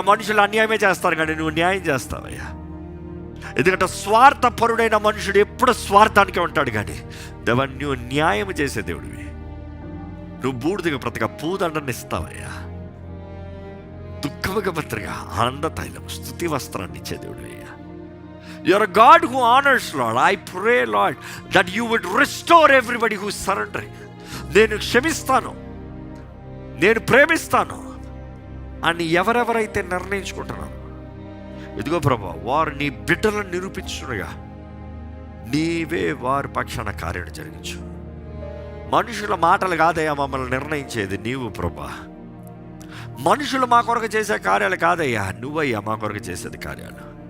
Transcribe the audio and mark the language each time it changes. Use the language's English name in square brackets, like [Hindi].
[Telugu] మనుషులు అన్యాయమే చేస్తారు కానీ నువ్వు న్యాయం చేస్తావయ్యా. ఎందుకంటే స్వార్థపరుడైన మనుషుడు ఎప్పుడు స్వార్థానికే ఉంటాడు. కానీ దేవా నువ్వు న్యాయం చేసే దేవుడివి. నువ్వు బూడిదగా బ్రతక పూదండని ఇస్తావయ్యా. దుఃఖముగా బ్రతగా ఆనంద తైలం స్తుతి వస్త్రాన్ని ఇచ్చే దేవుడివయ్యా. [English] You're a God who honors, Lord. I pray, Lord, that you would restore everybody who is surrendering. [Telugu] నేను క్షమిస్తాను, నేను ప్రేమిస్తాను అని ఎవరెవరైతే నిర్ణయించుకుంటున్నారో ఇదిగో ప్రభా వారు నీ బిడ్డలను నిరూపించుగా నీవే వారి పక్షాన కార్యం జరిగించు. మనుషుల మాటలు కాదయ్యా మమ్మల్ని నిర్ణయించేది, నీవు ప్రభా. మనుషులు మా కొరకు చేసే కార్యాలు కాదయ్యా, నువ్వయ్యా మా కొరకు చేసేది కార్యాలు.